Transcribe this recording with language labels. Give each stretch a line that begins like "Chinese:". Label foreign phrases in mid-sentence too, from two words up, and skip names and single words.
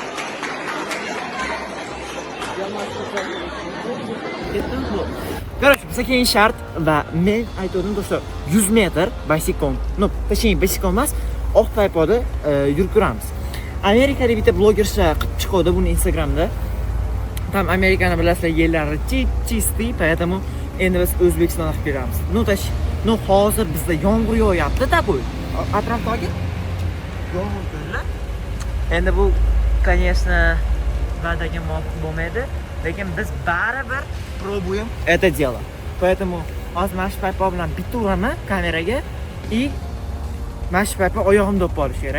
Uzbek: Короче, biz keyin shart va men aytdim do'stlar 100 metr basikom. No, точнее basikom emas, oq paypoda yurib turamiz. Amerikada bitta blogercha qilib chiqadi buni Instagramda. Tam Amerikani bilasizlar, yerlari
Russian: чистый, поэтому
Uzbek: endi biz O'zbekistonda qilib beramiz. No, hozir bizda yomg'ir yog'yapti-da bu. Atrofdagi yomg'ir ko'rlar. Endi bu, конечно, va'daga muvofiq bo'lmaydi, lekin biz baribir
Russian: пробуем это дело.
Uzbek: Поэтому hozir mana shu paypo bilan bitta uraman kameraga и mana shu paypo oyog'imda bo'lib qolishi kerak.